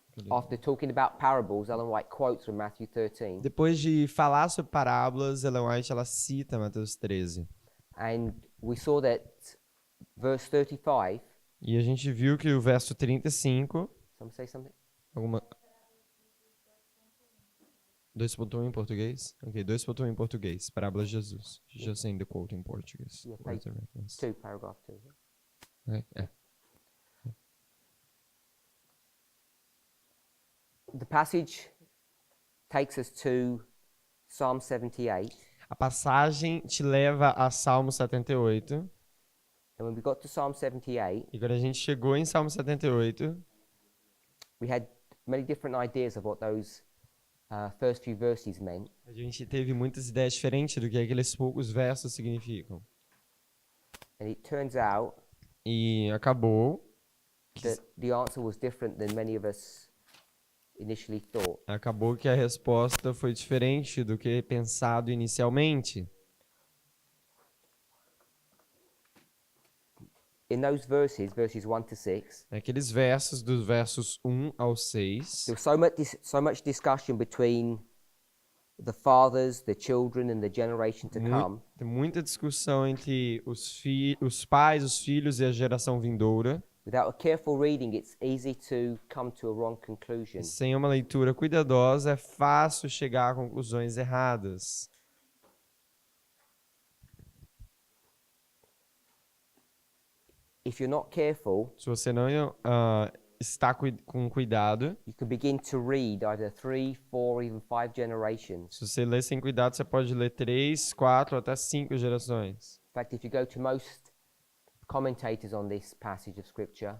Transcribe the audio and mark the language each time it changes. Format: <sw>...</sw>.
<en>After talking about parables, Ellen White quotes from Matthew 13.</en> <pt>Depois de falar sobre parábolas, Ellen White ela cita Mateus 13.</pt> <en>And we saw that verse 35,</en> <pt>E a gente viu que o verso 35,</pt> <en>someone say something?</en> <pt>alguma 2.1 em português? Ok, 2.1 em português. Parábolas de Jesus.</pt> <en>Just saying the quote in Portuguese. Yeah, Where's the reference? 2, paragraph 2. Okay, yeah. The passage takes us to Psalm 78.</en> <pt>A passagem te leva a Salmo 78.</pt> <en>And when we got to Psalm 78,</en> <pt>E quando a gente chegou em Salmo 78,</pt> <en>we had many different ideas of what those first few verses meant.</en> <pt>a gente teve muitas ideias diferentes do que aqueles poucos versos significam.</pt> <en>And it turns out</en> <pt>E acabou</pt> <en>that the answer was different than many of us initially thought.</en> <pt>que a resposta foi diferente do que pensado inicialmente.</pt> <en>In those verses, verses 1 to 6,</en> <pt>Aqueles versos dos versos 1 ao 6,</pt> <en>there was so much discussion between the fathers, the children, and the generation to come.</en> <pt>tem muita discussão entre os pais, os filhos e a geração vindoura.</pt> <en>Without a careful reading, it's easy to come to a wrong conclusion.</en> <pt>Sem uma leitura cuidadosa, é fácil chegar a conclusões erradas.</pt> <en>If you're not careful,</en> <pt>Se você não está com cuidado,</pt> <en>you can begin to read either 3, 4, even 5 generations.</en> <pt>se você ler sem cuidado, você pode ler 3, 4 até 5 gerações.</pt> <en>In fact, if you go to most commentators on this passage of scripture,</en>